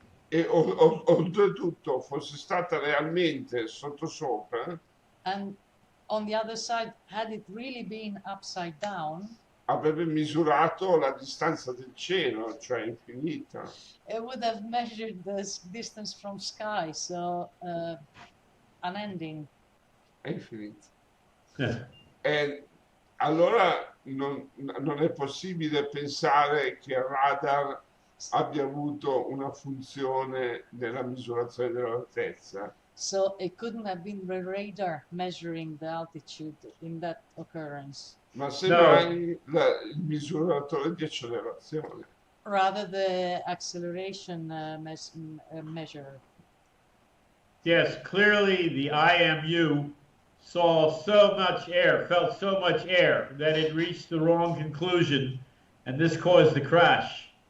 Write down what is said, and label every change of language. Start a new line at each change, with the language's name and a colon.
Italian: E oltretutto fosse stata realmente sottosopra,
English: And on the other side, had it really been upside down,
Italian: avrebbe misurato la distanza del cielo, cioè infinita.
English: it would have measured the distance from sky, so unending.
Italian: È infinita. E allora non è possibile pensare che il radar abbia avuto una funzione nella misurazione dell'altezza.
English: So it couldn't have been the radar measuring the altitude in that occurrence.
Italian: Ma sembra il misuratore di accelerazione.
English: Rather the acceleration measure. Yes, clearly the IMU saw so much air, felt so much air that it reached the wrong conclusion, and this caused the crash.